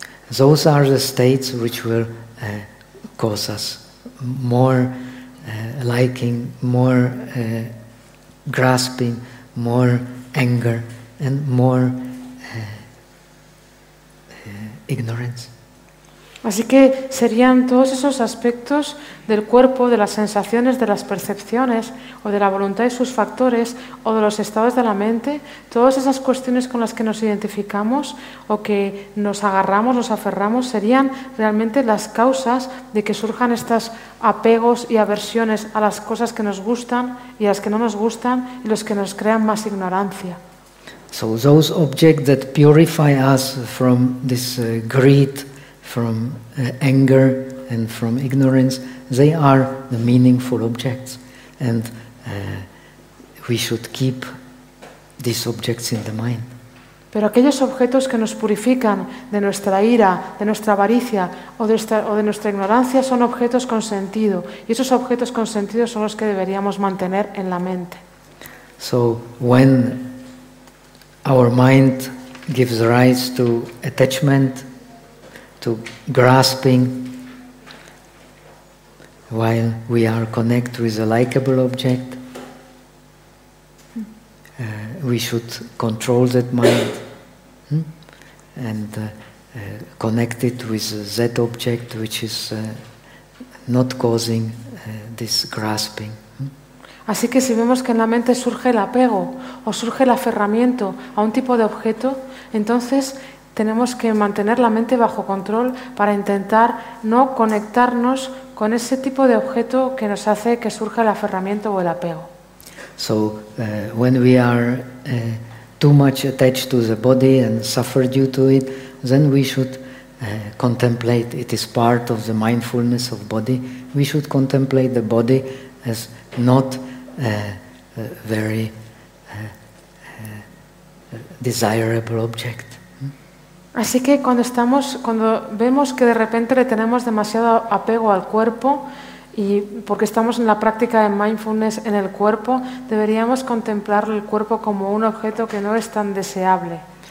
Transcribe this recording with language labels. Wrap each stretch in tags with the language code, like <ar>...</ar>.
<en>those are the states which will cause us more liking, more grasping, more anger and more ignorance.</en> <es>Así que serían todos esos aspectos del cuerpo, de las sensaciones, de las percepciones, o de la voluntad y sus factores, o de los estados de la mente, todas esas cuestiones con las que nos identificamos o que nos agarramos, nos aferramos, serían realmente las causas de que surjan estos apegos y aversiones a las cosas que nos gustan y a las que no nos gustan y los que nos crean más ignorancia.</es> <en>So those objects that purify us from this greed, from anger and from ignorance, they are the meaningful objects, and we should keep these objects in the mind.</en> <es>Pero aquellos objetos que nos purifican de nuestra ira, de nuestra avaricia o de nuestra ignorancia son objetos con sentido, y esos objetos con sentido son los que deberíamos mantener en la mente.</es> <en>So when our mind gives rise to attachment, to grasping, while we are connected with a likable object, we should control that mind and connect it with that object which is not causing this grasping.</en> <es>Así que si vemos que en la mente surge el apego o surge el aferramiento a un tipo de objeto, entonces tenemos que mantener la mente bajo control para intentar no conectarnos con ese tipo de objeto que nos hace que surja el aferramiento o el apego.</es> <en>So when we are too much attached to the body and suffer due to it, then we should contemplate, it is part of the mindfulness of body, we should contemplate the body as not very desirable object.</en> <es>Así que cuando estamos, cuando vemos que de repente le tenemos demasiado apego al cuerpo, y porque estamos en la práctica de mindfulness en el cuerpo, deberíamos contemplar el cuerpo como un objeto que no es tan deseable.</es>